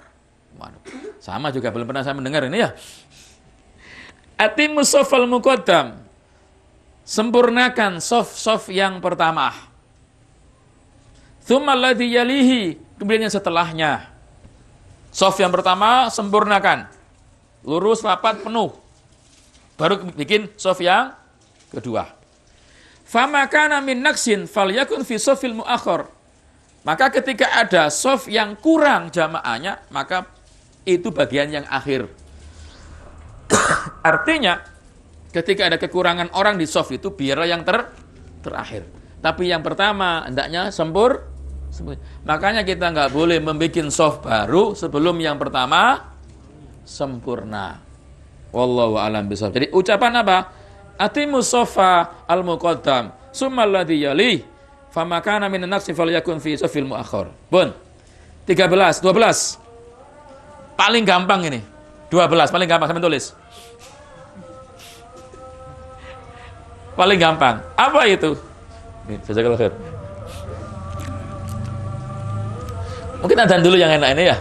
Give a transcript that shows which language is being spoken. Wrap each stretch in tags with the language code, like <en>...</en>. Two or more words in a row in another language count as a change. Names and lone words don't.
<id>Waduh, sama juga belum pernah saya mendengar ini ya.</id> <ar>أتموا الصف المقدم,</ar> <id>sempurnakan shaf yang pertama.</id> <ar>ثم الذي يليه,</ar> <id>kemudian yang setelahnya. Shaf yang pertama sempurnakan, lurus rapat penuh. Baru bikin shaf yang kedua.</id> <ar>فما كان من نقص فليكن في الصف المؤخر.</ar> <id>Maka ketika ada shaf yang kurang jamaahnya, maka itu bagian yang akhir. Artinya ketika ada kekurangan orang di shaf itu biarlah yang terakhir. Tapi yang pertama hendaknya sempurna. Makanya kita nggak boleh membuat shaf baru sebelum yang pertama sempurna.</id> <ar>والله أعلم بالصواب.</ar> <id>Jadi ucapan apa?</id> <ar>أتموا الصف المقدم ثم الذي يلي فما كان من النقص فليكن في الصف المؤخر. Bun.</ar> <id>13, 12. Paling gampang ini. 12 paling gampang sampai tulis. Paling gampang. Apa itu? Nih,</id> <ar>جزاك الله خير.</ar> <id>Mungkin adzan dulu yang enak ini ya.</id>